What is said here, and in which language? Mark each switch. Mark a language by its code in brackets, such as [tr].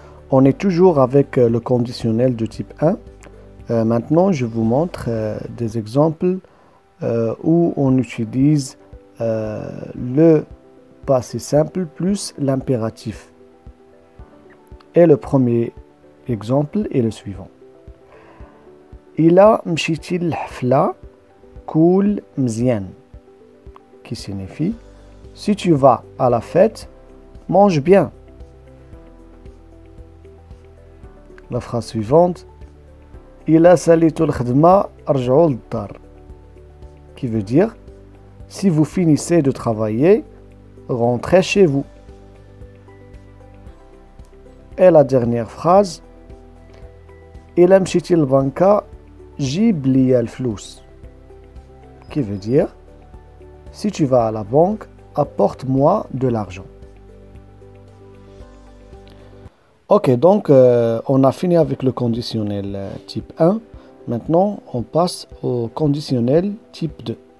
[fr] On est toujours avec le conditionnel de type 1. Maintenant, je vous montre des exemples où on utilise le passé simple plus l'impératif. Et le premier exemple est le suivant. [ar] إلا مشيتي للحفلة كول مزيان. [fr] Qui signifie, si tu vas à la fête, mange bien. La phrase suivante. [ar] إلا ساليتو الخدمة رجعوا للدار. [fr] Qui veut dire, si vous finissez de travailler, rentrez chez vous. Et la dernière phrase. [ar] إلا مشيتي للبنكة جيب لي الفلوس. [fr] Qui veut dire, si tu vas à la banque, apporte-moi de l'argent. Ok, donc on a fini avec le conditionnel type 1. Maintenant, on passe au conditionnel type 2.